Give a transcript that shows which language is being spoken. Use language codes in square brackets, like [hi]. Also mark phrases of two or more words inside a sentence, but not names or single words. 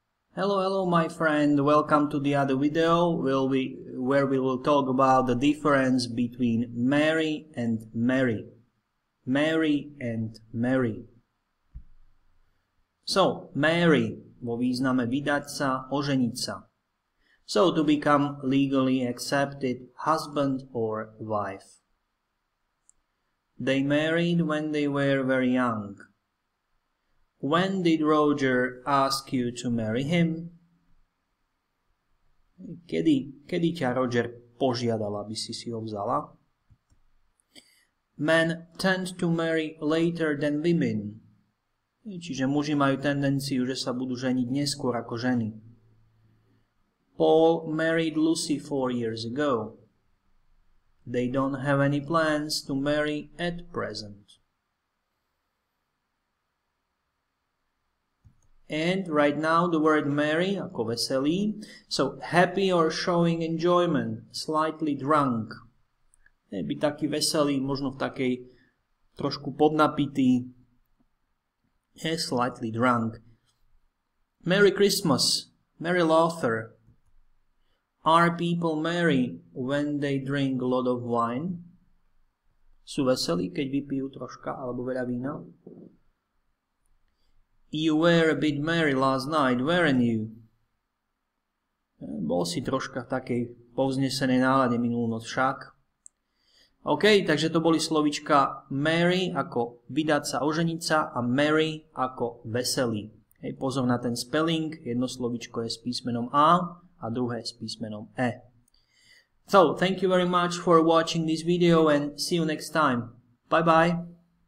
[en] Hello my friend, welcome to the other video where we will talk about the difference between marry and marry. Marry and marry. So, marry [sk] vo význame vydať sa, oženiť sa. [en] So, to become legally accepted husband or wife. They married when they were very young. When did Roger ask you to marry him? [sk] Kedy ťa Roger požiadal, aby si ho vzala? [en] Men tend to marry later than women. [sk] Čiže muži majú tendenciu, že sa budú ženiť neskôr ako ženy. [en] Paul married Lucy 4 years ago. They don't have any plans to marry at present. And right now the word marry, [sk] ako veselý, [en] so happy or showing enjoyment, slightly drunk. [sk] Byť taký veselý, možno v takej trošku podnapitý, [en] slightly drunk. Merry Christmas, Merry Laughter. Are people merry when they drink a lot of wine? [sk] Sú veselí, keď vypijú troška alebo veľa vína? [en] You were a bit merry last night, weren't you? [sk] Bol si troška v takej povznesenej nálade minulú noc však. OK, takže to boli slovíčka marry ako vydať sa, oženiť sa a marry ako veselý. Hej, pozor na ten spelling, jedno slovíčko je s písmenom A a druhé s písmenom E. [en] So, thank you very much for watching this video and see you next time. Bye bye.